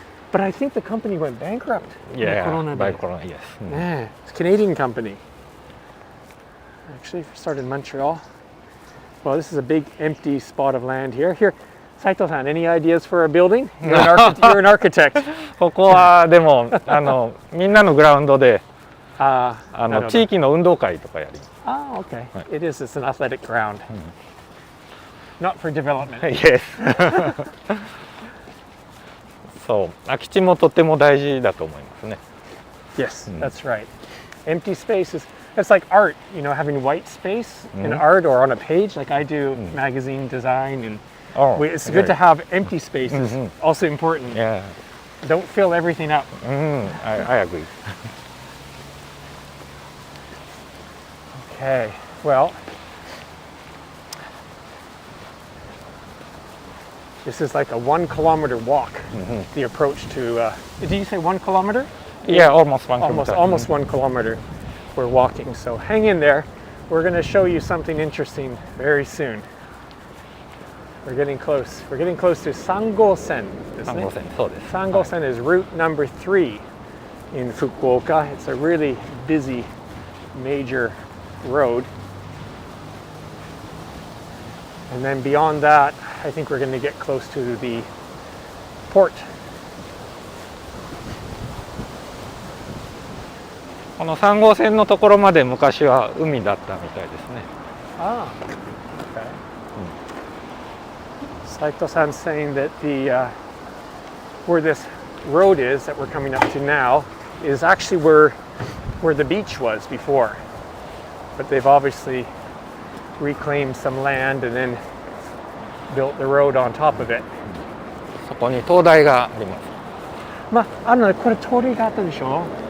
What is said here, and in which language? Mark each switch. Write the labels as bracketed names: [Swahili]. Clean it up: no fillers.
[English] But I think the company went bankrupt. [Japanese] いやいや、 [English] Corona バイ day. コロナ、イエス。 Yeah, it's a Canadian company. Actually, started in Montreal. Well, this is a big empty spot of land here. Here, Saito-san, any ideas for a building? You're an architect. [Japanese] ここはでもみんなのグラウンドでなるほど。地域の運動会とかやります。 [English] Oh, okay. It is. It's an athletic ground. Not for development. イエス。 [Japanese] そう、空き地もとても大事だと思いますね。 [English] Yes, that's right. Empty spaces. It's like art, you know, having white space in art or on a page, like I do magazine design, and it's good to have empty spaces. Also important. Yeah, Don't fill everything up. I agree. Okay, well, this is like a 1 kilometer walk, the approach to, did you say 1 kilometer? Yeah, almost 1 kilometer. Almost 1 kilometer we're walking. So hang in there. We're going to show you something interesting very soon. We're getting close. We're getting close to Sango-sen. [Japanese] 3号線、そうです。 [English] Sango-sen is route number 3 in Fukuoka. It's a really busy major road. And then beyond that, I think we're going to get close to the port. [Japanese] この3号線のところまで昔は海だったみたいですね。 [English] Ah, okay. Saito-san's saying that the where this road is that we're coming up to now is actually where the beach was before, but they've obviously reclaimed some land and then built the road on top of it. [Japanese] そこに灯台があります。まあ、あのこれ通りがあったでしょ?